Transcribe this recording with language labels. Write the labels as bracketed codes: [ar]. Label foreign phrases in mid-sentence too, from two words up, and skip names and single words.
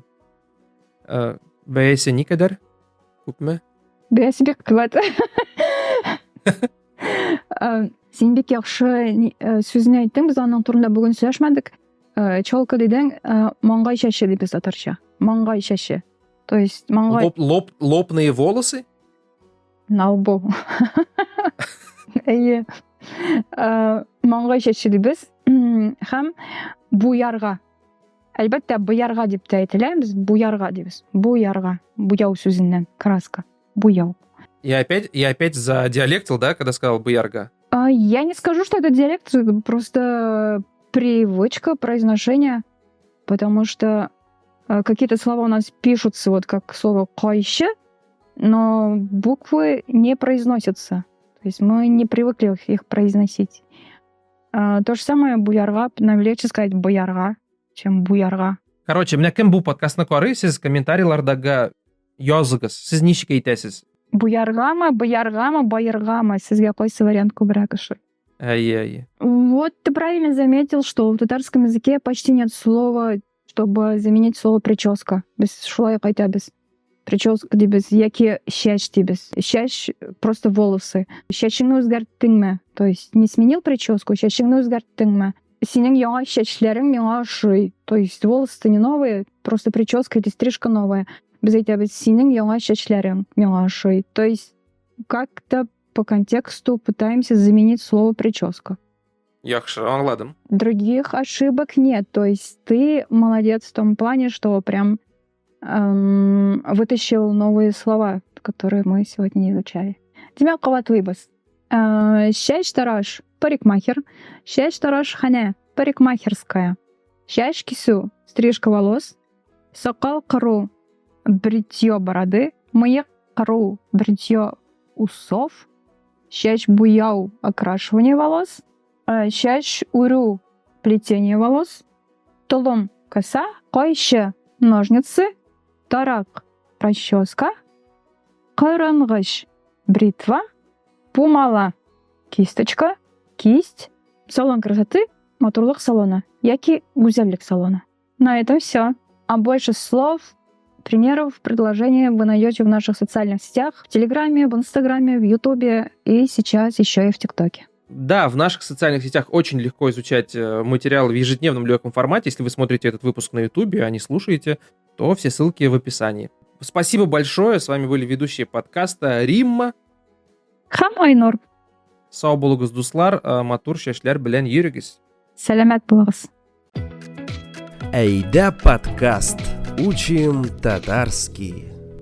[tt] Бәясе никадәр? Күпме? Бәясе бик кыйбат. Син бик яхшы сүзне әйттең, без аның турында бүген сөйләшмәдек. Чалка дидең, маңгай чәче дибез татарча. Маңгай чәче. [ru] То есть маңгай Лобные волосы? на лбу. [tt] Әйе. Маңгай чәче дибез. Һәм буярга. Әлбәттә, буярга дип тә әйтелә, без буярга дибез. Буярга. Буяу сүзеннән, краска. Буяу. [ru] Я опять задиалектил, да, когда сказал буярга? Я не скажу, что это диалект, это просто привычка произношения, потому что какие-то слова у нас пишутся вот как слово «кайще», но буквы не произносятся. То есть мы не привыкли их произносить. То же самое буярга, нам легче сказать боярга, чем буярга. [tt] Короче, менә кем бу подкастны карый, сез комментарийлардагы языгыз. Сез ничек әйтәсез? Буяргамы, бояргамы, байыргамы. Сезгә кайсы вариант күбрәк ошый? Әйе. [ru] Вот ты правильно заметил, что в татарском языке почти нет слова, чтобы заменить слово прическа. [tt] Без шулай кайтабыз. Прическа дибез, яки чәч дибез. Чәч [ru] просто волосы. [tt] Чәчеңне үзгәрттеңме? [ru] То есть не сменил прическу, [tt] чәчеңне үзгәрттеңме? Синең яңа чәчләрең миңа ошый. [ru] То есть волосы не новые, просто прическа или стрижка новая. [tt] Без әйтәбез, синең яңа чәчләрең миңа ошый. [ru] То есть как-то по контексту пытаемся заменить слово прическа. [tt] Яхшы, аңладым. [ru] Других ошибок нет. То есть ты молодец в том плане, что прям вытащил новые слова, которые мы сегодня не изучали. [tt] Демәк, кабатлыйбыз. Чәч тараш парикмахер, чәч тараш хәнә парикмахерская, чәч кисү [ru] стрижка волос, [tt] сакал кыру [ru] бритье бороды, [tt] мыек кыру [ru] бритье усов, [tt] чәч буяу [ru] окрашивание волос, [tt] чәч үрү [ru] плетение волос, [tt] толым коса, кайчы ножницы, тарак расческа, кырынгыч бритва, пумала [ru] кисточка, кисть, салон красоты, [tt] матурлык салона, яки гүзәллек салона. [ru] На этом все. А больше слов, примеров, предложений вы найдете в наших социальных сетях, в Телеграме, в Инстаграме, в Ютубе и сейчас еще и в ТикТоке. Да, в наших социальных сетях очень легко изучать материалы в ежедневном легком формате. Если вы смотрите этот выпуск на Ютубе, а не слушаете, то все ссылки в описании. Спасибо большое. С вами были ведущие подкаста Римма. [tt] Һәм Айнур. Сау булыгыз, дуслар. Матур чәчләр белән йөрегез. Сәламәт булыгыз. [ru] Әйдә подкаст. Учим татарский.